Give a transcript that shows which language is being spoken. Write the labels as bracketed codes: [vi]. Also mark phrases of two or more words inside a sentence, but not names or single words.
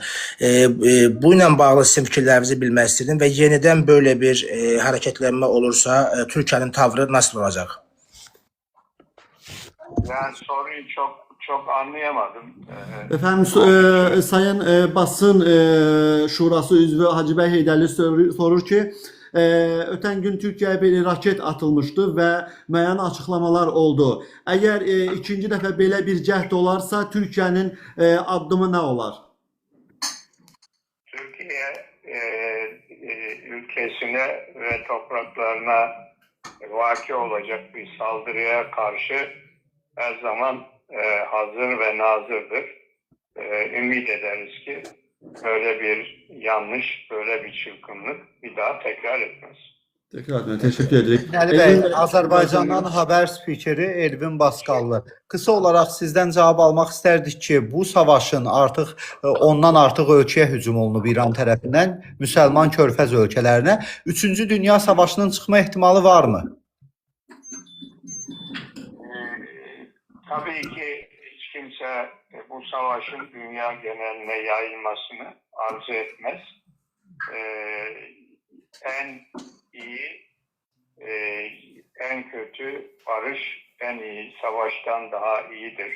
[tr] Bununla bağlı sizin fikirlerinizi bilmek istedim ve yeniden böyle bir hareketlenme olursa Türkiye'nin tavrı nasıl olacak? Yani soruyu çok anlayamadım. [az] Efendim, Sayın Basın Şurası üzvü Hacıbəy Heydərli sorur ki, ötən gün Türkiyəyə bir raket atılmıştı ve müəyyən açıklamalar oldu. Eğer ikinci dəfə belə bir cəhd olarsa Türkiye'nin addımı ne olar? [tr] Türkiye ülkesine ve topraklarına vaki olacak bir saldırıya karşı her zaman hazır ve nazırdır. Ümit ederiz ki böyle bir yanlış, böyle bir çılgınlık bir daha tekrar etmez. Tekrar etmeye teşekkür ederim. [az] Binali bəy, Azərbaycandan haber spikeri Elvin Baskallı. Kısa olarak sizden cevap almak isterdik ki, bu savaşın artık ondan artıq ölkəyə hücum olunub İran tərəfindən, Müsəlman Körfəz ölkələrinə. 3-cü Dünya Savaşının çıxma ehtimalı var mı? [tr] Tabii ki hiç kimse bu savaşın dünya geneline yayılmasını arzu etmez. En iyi, en kötü barış en iyi savaştan daha iyidir.